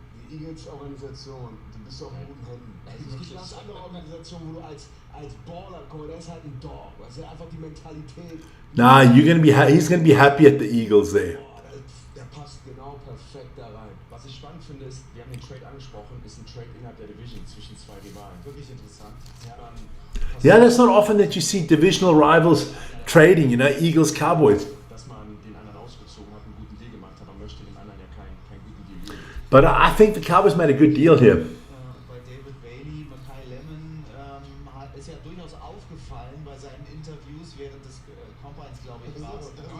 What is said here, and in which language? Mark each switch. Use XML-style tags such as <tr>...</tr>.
<de>Die Eagles-Organisation, du bist auf guten Händen. Also es gibt ganz andere Organisationen, wo du als Baller kommst, der ist halt ein Dog. Also einfach die Mentalität.</de> <en>Nah, he's gonna be happy at the Eagles there.</en> <de>Der passt genau perfekt da rein. Was ich spannend finde, ist, wir haben den Trade angesprochen, ist ein Trade innerhalb der Division zwischen 2 Rivalen. Wirklich interessant.</de> <en>Yeah, that's not often that you see divisional rivals trading, you know, Eagles, Cowboys.</en> <de>Dass man den anderen ausgezogen hat, einen guten Deal gemacht hat, man möchte dem anderen ja keinen guten Deal geben.</de> <en>But I think the Cowboys made a good deal here.</en> <de>Bei David Bailey, Makai Lemon ist ja durchaus aufgefallen bei seinen Interviews während des Combines, glaube ich, war es.</de>